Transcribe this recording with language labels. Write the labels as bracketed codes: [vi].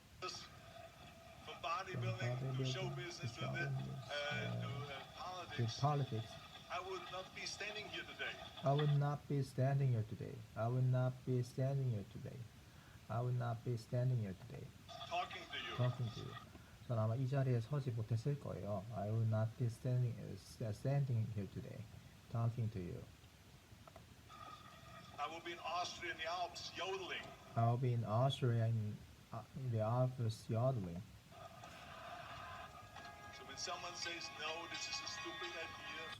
[en] from bodybuilding to show business to to politics, politics, I would not be standing here today. I would not be standing here today. I would not be standing here today. I would not be standing here today. Talking to you. Talking to you. [ko] 전 아마 이 자리에 서지 못했을 거예요. [en] I would not be standing here today, talking to you. I will be in Austria in the Alps yodeling. I'll be in Austria in the Alps yodeling. So when someone says no, this is a stupid idea.